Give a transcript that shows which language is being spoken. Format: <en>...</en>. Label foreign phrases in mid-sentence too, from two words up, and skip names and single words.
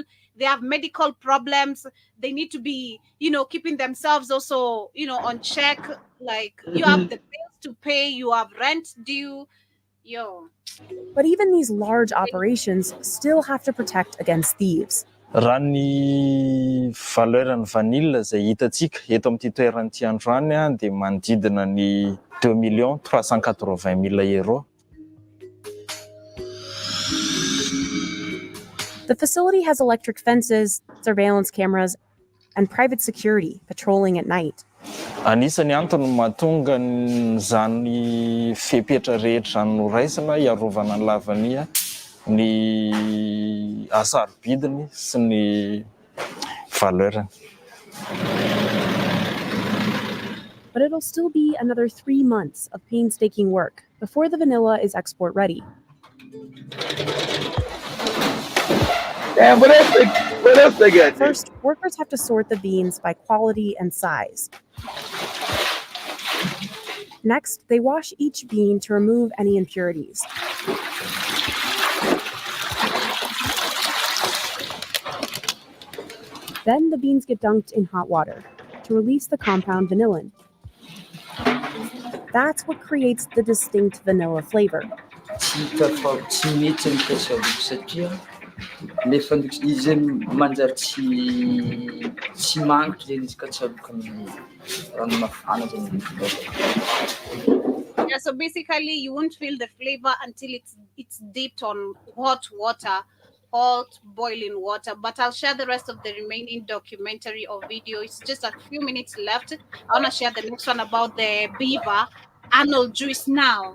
<en>They have medical problems. They need to be, keeping themselves also, on check. Like you have the bills to pay, you have rent due. Yo. But even these large operations still have to protect against thieves.</en> <mg>Raha ny valeurany vanille izay hitantsika eto amin'ity toeran'ity androany dia manodidina ny 2 380 000 euro.</mg> <en>The facility has electric fences, surveillance cameras, and private security patrolling at night.</en> <mg>Anisany antony mahatonga zany fepetra rehetra noraisina iarovana ny lavania ny asarobidiny sy ny valeurany.</mg> <en>But it'll still be another 3 months of painstaking work before the vanilla is export ready. Damn, what else they got? First, workers have to sort the beans by quality and size. Next, they wash each bean to remove any impurities. Then the beans get dunked in hot water to release the compound vanillin. That's what creates the distinct vanilla flavor.</en> <mg>Nefa izy manjary tsy mangitry zegny izy ka tsy aroka amin'ny rano mafana zegny.</mg> <en>Yeah, so basically you won't feel the flavor until it's dipped on hot water, hot boiling water. But I'll share the rest of the remaining documentary or video. It's just a few minutes left. I want to share the next one about the beaver annual juice now.</en>